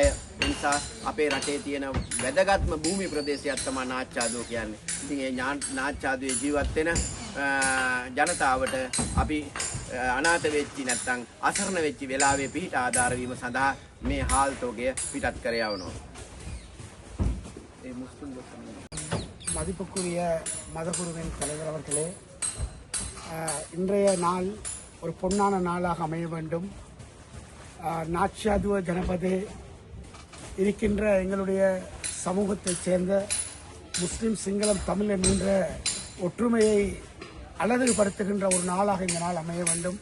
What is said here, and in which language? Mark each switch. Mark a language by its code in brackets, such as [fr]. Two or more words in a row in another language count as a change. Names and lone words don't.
[si] ඒ නිසා අපේ රටේ තියෙන වැදගත්ම භූමි ප්‍රදේශයක් තමයි නාච්චාදුව කියන්නේ. ඉතින් ඒ නාච්චාදුවේ ජීවත් වෙන ජනතාවට අපි අනාථ වෙච්චි නැත්නම් අසරණ වෙච්චි වෙලාවේ පිහිට ආධාර වීම සඳහා මේ හාල් තොගය පිටත් කර යවනවා. [ta] மதிப்புக்குரிய மதகுருவின் தலைவர் அவர்களே, இன்றைய நாள் ஒரு பொன்னான நாளாக அமைய வேண்டும். நாச்சாதுவ ஜனபதே இருக்கின்ற எங்களுடைய சமூகத்தைச் சேர்ந்த முஸ்லீம், சிங்களம், தமிழ் என்கின்ற ஒற்றுமையை அழகுபடுத்துகின்ற ஒரு நாளாக இந்த நாள் அமைய வேண்டும்.